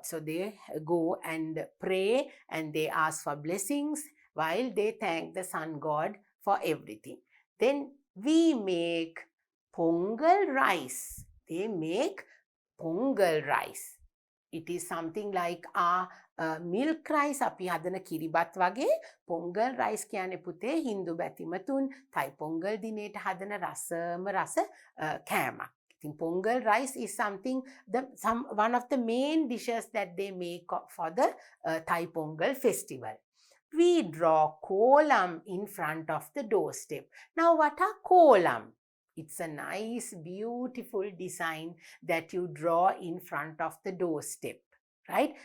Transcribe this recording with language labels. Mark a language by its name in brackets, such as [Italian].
[English] So they go and pray and they ask for blessings while they thank the sun god for everything. Then we make Pongal rice. They make Pongal rice. It is something like our milk rice. [Sinhala] අපි හදන කිරිබත් වගේ Pongal rice කියන්නේ පුතේ Hindu බැතිමතුන් Thai Pongal දිනේට හදන රසම රස කෑමක්. [English] ඉතින් Pongal rice is something one of the main dishes that they make for the Thai Pongal festival. We draw kolam in front of the doorstep. Now what are kolam? It's a nice, beautiful design that you draw in front of the doorstep, right?